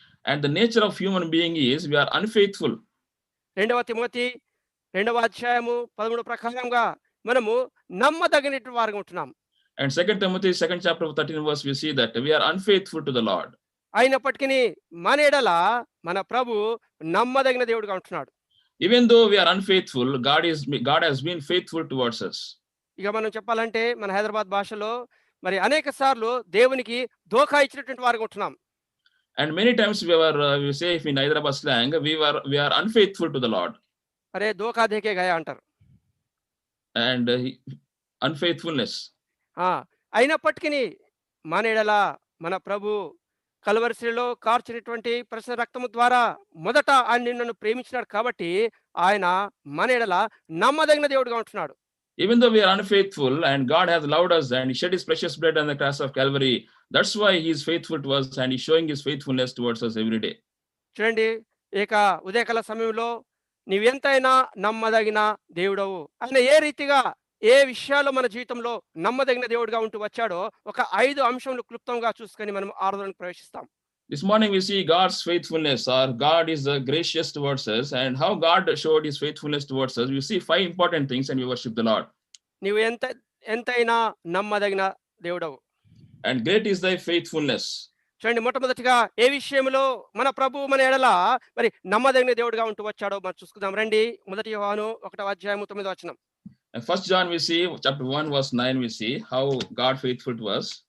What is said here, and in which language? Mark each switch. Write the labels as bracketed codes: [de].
[en] And the nature of human being is we are unfaithful. [te] 2వ Timothy 2వ అధ్యాయము 13 ప్రకారంగా మనము నమ్మదగినటువంటి వారుగా ఉంటున్నాం. [en] And 2 Timothy 2nd chapter 13 verse, we see that we are unfaithful to the Lord. [te] అయినప్పటికీ మన ఎడల మన ప్రభు నమ్మదగిన దేవుడుగా ఉంటున్నాడు. [en] Even though we are unfaithful, God has been faithful towards us. [te] ఇక మనం చెప్పాలంటే మన హైదరాబాద్ భాషలో అనేక సార్లు దేవునికి దోఖా ఇచ్చినటువంటి వారుగా ఉంటున్నాం. [en] And many times we say, if in Hyderabad slang, we are unfaithful to the Lord. [hi] అరే దోఖా దేకే గయా [te] అంటారు. [en] And unfaithfulness. [te] అయినప్పటికీ మన ఎడల మన ప్రభు కల్వరిశిలలో కార్చినటువంటి పరిశుద్ధ రక్తము ద్వారా మొదట ఆయన నిన్ను ప్రేమించినాడు కాబట్టి ఆయన మన ఎడల నమ్మదగిన దేవుడుగా ఉంటున్నాడు. [en] Even though we are unfaithful and God has loved us and he shed his precious blood on the cross of Calvary, that's why he is faithful to us and he's showing his faithfulness towards us every day. [te] చూడండి, ఉదయకాల సమయంలో నీవెంతైనా నమ్మదగిన దేవుడవు ఆయన ఏ రీతిగా ఏ విషయాల్లో మన జీవితంలో నమ్మదగిన దేవుడిగా ఉంటూ వచ్చాడో ఒక 5 అంశములు క్లుప్తంగా చూసుకొని మనం ఆరాధనకు ప్రవేశిస్తాం. [en] This morning we see God's faithfulness, or God is gracious towards us, and how God showed his faithfulness towards us. We see 5 important things and we worship the Lord. [te] నీవు ఎంతైనా నమ్మదగిన దేవుడవు. [en] And great is thy faithfulness. [te] చూడండి, మొట్టమొదటిగా ఏ విషయంలో మన ప్రభు మన ఎడల నమ్మదగిన దేవుడిగా ఉంటూ వచ్చాడో మనం చూసుకుందాం. రండి, 1 యోహాను 1వ అధ్యాయము 9వ వచనం. [en] And 1 John we see, chapter 1 verse 9, we see how God faithful to us.